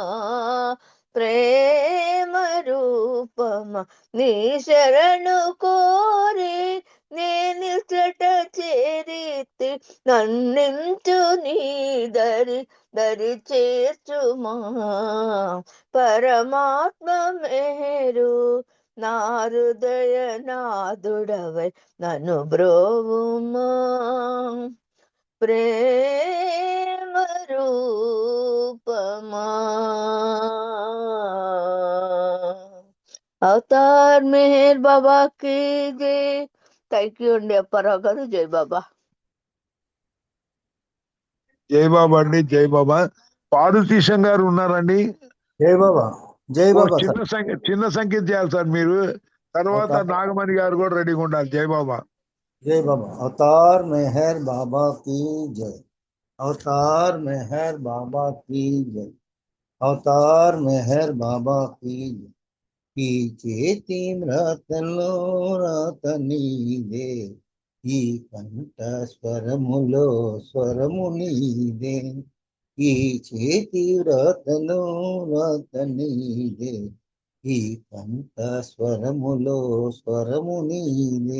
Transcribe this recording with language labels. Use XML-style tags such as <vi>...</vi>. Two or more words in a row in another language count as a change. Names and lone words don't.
<te>ప్రేమ రూపమా నీ శరణు కోరి నేనిచట చేరితి నన్నించు నీ దరి చేర్చుమా పరమాత్మ మేరు నా హృదయ నాదుడవై నన్ను బ్రోవుమా ప్రేమ రూపమా అవతార్ మెహర్ బాబా</te> <hi>की जय</hi> <en>thank you</en> <te>అండి అప్పారావు గారు జై బాబా జై బాబా అండి, జై బాబా. పారుతీశం గారు ఉన్నారండి? జై బాబా, జై ఓ బాబా చిన్న సార్. చిన్న సంఖ్య చేయాలి సార్ మీరు. తర్వాత అవతార్ నాగమణి గారు కూడా రెడీగా ఉండాలి. జై బాబా. జై బాబా. అవతార్ మెహర్ బాబా</te> <hi>की जय. అవతార్ మెహర్ బాబా की जय. అవతార్ మెహర్ బాబా की जय.</hi> <te>ఈ చేతి మ్రాతలో రాత నీదే, ఈ కంఠ స్వరములో స్వరము నీదే. ఈ చేతి వ్రాతలో రాత నీదే, ఈ కంఠ స్వరములో స్వరము నీదే.</te>